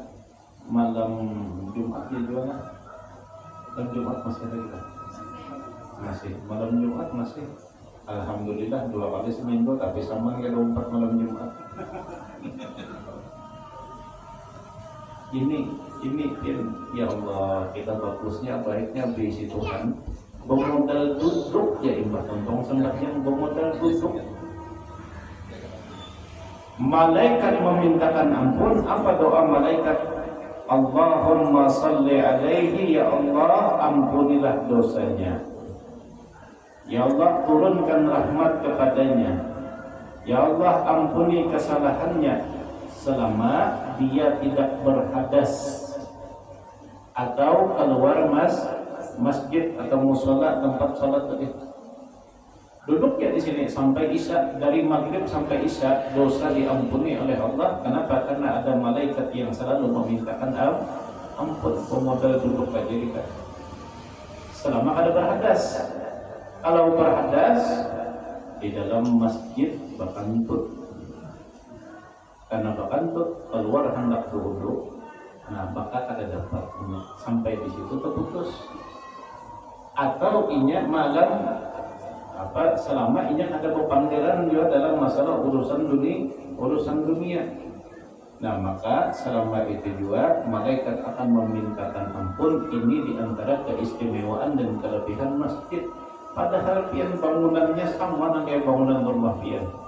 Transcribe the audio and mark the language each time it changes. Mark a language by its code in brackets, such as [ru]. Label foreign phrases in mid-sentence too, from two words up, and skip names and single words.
[id] Malam Jumatnya juga kan? Malam Jumat masih ada kita? Masih. Malam Jumat masih. Alhamdulillah 2 kali seminggu, tapi sama kayak 4 malam Jumat. Ini ya Allah, [bjn] kita bagusnya baiknya bisi Tuhan. Bermodal duduk ya imbah tontong sembahyang, bermodal duduk. [id] Malaikat memintakan ampun. Apa doa malaikat? [ar] اللهم صل عليه, [id] ya Allah ampunilah dosanya. Ya Allah turunkan rahmat kepadanya. Ya Allah ampuni kesalahannya selama dia tidak berhadas atau keluar masjid atau musola tempat salat tadi. Duduk ya di sini sampai isya, dari maghrib sampai isya dosa diampuni oleh Allah. Kenapa? Karena ada malaikat yang selalu memintakan ampun. Pemodal duduk aja kita. Selama ada berhadas. Kalau berhadas di dalam masjid bakantut. [bjn] Karena bakantut keluar hendak duduk, nah maka kada dapat sampai di situ terputus. Atau inya malam selama inya ada pepanggilan juga dalam masalah urusan dunia. [id] Nah maka selama itu juga malaikat akan memintakan ampun. Ini diantara keistimewaan dan kelebihan masjid. [bjn] Padahal pian bangunannya sama dengan kayak bangunan rumah pian.